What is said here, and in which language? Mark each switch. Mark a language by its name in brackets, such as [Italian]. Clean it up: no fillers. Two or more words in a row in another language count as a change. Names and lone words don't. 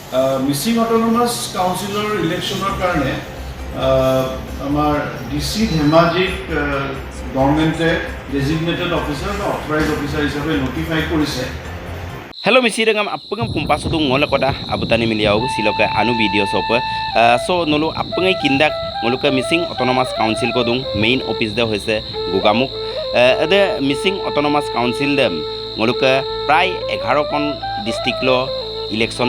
[Assamese] মিচিং অটোনমাস কাউন্সিলৰ ইলেকশ্যনৰ কাৰণে আমাৰ ডিচি ধেমাজিক গভৰ্ণমেণ্টে [English] designated officer [Assamese] বা [English] authorise officer [Assamese] হিচাপে নটিফাই কৰিছে। [Mising] Hello misi dengan apa kumpas tu ngolah koda abutani miliau siloka anu video sopa so nolu apa ngai kindak ngoluka missing autonomous council ko dung [English] main office [Mising] dah hoise gugamuk ada missing autonomous council dem ngoluka prai 11 kon district lo election